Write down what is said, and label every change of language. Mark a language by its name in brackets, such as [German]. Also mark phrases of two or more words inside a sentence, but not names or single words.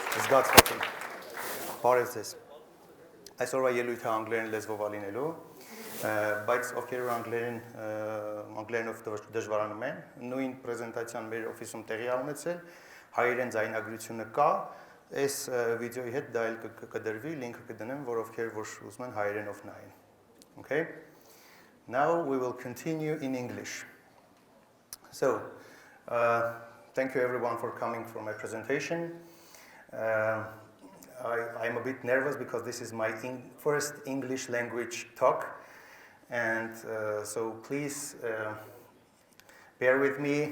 [Armenian] զգացվածի։ Բարև ձեզ։ Այսօրվա ելույթը անգլերեն լեզվով ալինելու, բայց ովքեր անգլերենով դժվարանում են, նույն պրեզենտացիան մեր օֆիսում տեղի ունեցել, հայերեն ձայնագրությունը կա, այս վիդեոյի հետ դա էլ կդրվի, լինքը կդնեմ, որ ովքեր որ ուզում են հայերենով նայեն։ Okay? [English] Now we will continue in English. So, thank you everyone for coming for my presentation. I'm a bit nervous because this is my first English language talk, and so please bear with me.